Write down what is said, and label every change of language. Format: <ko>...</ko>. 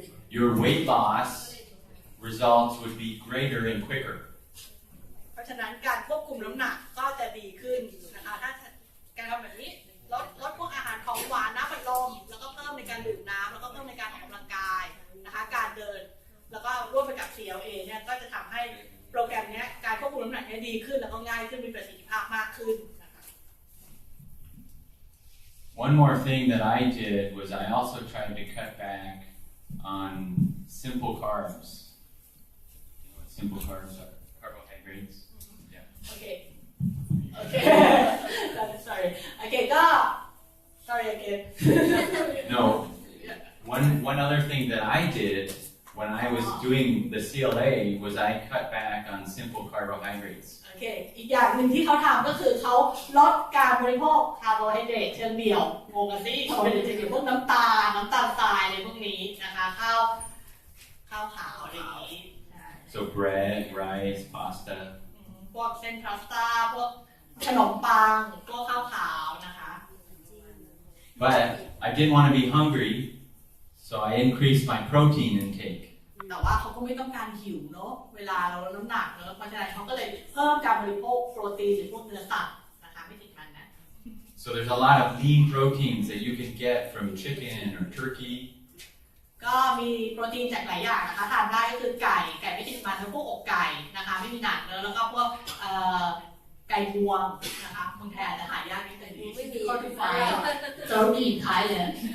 <en>Your weight loss results would be greater and quicker.</en> <th>เพราะฉะนั้นการควบคุมน้ำหนักก็จะดีขึ้นนะคะถ้าการทำแบบนี้ลดพวกอาหารของหวานน้ำอัดลมแล้วก็เพิ่มในการดื่มน้ำแล้วก็เพิ่มในการออกกำลังกายนะคะการเดินแล้วก็ร่วมไปกับ CLA เนี่ยก็จะทำให้โปรแกรมนี้การควบคุมน้ำหนักดีขึ้นแล้วก็ง่ายขึ้นมีประสิทธิภาพมากขึ้น</th> <en>One more thing that I did was I also tried to cut back on simple carbs. You know what simple carbs are? Carbohydrates. Yeah. Okay. Okay, go. Sorry again. No. One other thing that I did when I was doing the CLA was I cut back on simple carbohydrates.</en> <th>โอเคอีกอย่างหนึ่งที่เขาทำก็คือเขาลดการบริโภคคาร์โบไฮเดรตเชิงเดี่ยวงงกันสิคาร์โบไฮเดรตเชิงเดี่ยวพวกน้ำตาลทรายอะไรพวกนี้นะคะข้าวขาวอะไรอย่างนี้</th> <en>So bread, rice, pasta.</en> <th>พวกเส้นพาสต้าพวกขนมปังพวกข้าวขาวนะคะ</th> <en>But I didn't want to be hungry, so I increased my protein intake.</en> <th>แต่ว่าเขาก็ไม่ต้องการหิวเนาะเวลาเราลดน้ำหนักเนาะเพราะฉะนั้นเขาก็เลยเพิ่มการบริโภคโปรตีนหรือพวกเนื้อสัตว์นะคะไม่ติดมันนะ</th> <en>So there's a lot of lean proteins that you can get from chicken or turkey.</en> <th>ก็มีโปรตีนจากหลายอย่างนะคะทานได้ก็คือไก่ไม่ติดมันแล้วพวกอกไก่นะคะไม่มีหนักเนื้อแล้วก็พวกไก่งวงนะคะเมืองไทยอาจจะหายากนิดนึงไม่มีข้อที่ไฟจะมีไทยเลย</th>